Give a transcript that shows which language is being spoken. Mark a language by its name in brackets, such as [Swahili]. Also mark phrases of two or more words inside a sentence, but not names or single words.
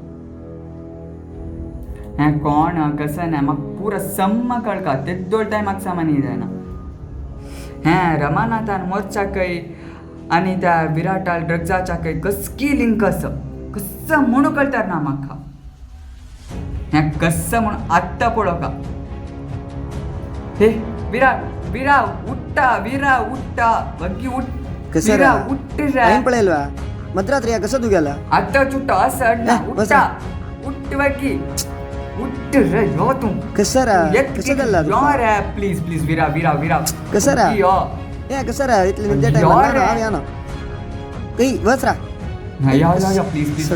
[Konkani] हें कोण कसं ना म्हाका पुरो सम्म कळका तेदोळ टायम म्हाका समज न्हीद येना हें रमानाथान मोर्चाकय आनी त्या विराटाल ड्रग्जाच्याकय कसकी लिंक आसा कसं म्हणू कळटा ना म्हाका हें कसं म्हणून आत्ता पळोवका हे विराव उठ्टा बग्गी उठ कसं विरा रा? उठ रे टाइम पळयलवा मद्रात रे कसं तू गेला आत्ता उठ्टा असं बस. उठ बग्गी उठ रे यो तू कसं रा कसं चालला यो रे [English] please please [Konkani] विरा विरा विरा कसं रा? यो [Marathi] ए कसं रा इथले निघत्या टाइम या ना काही बस रा नाही या [English] please please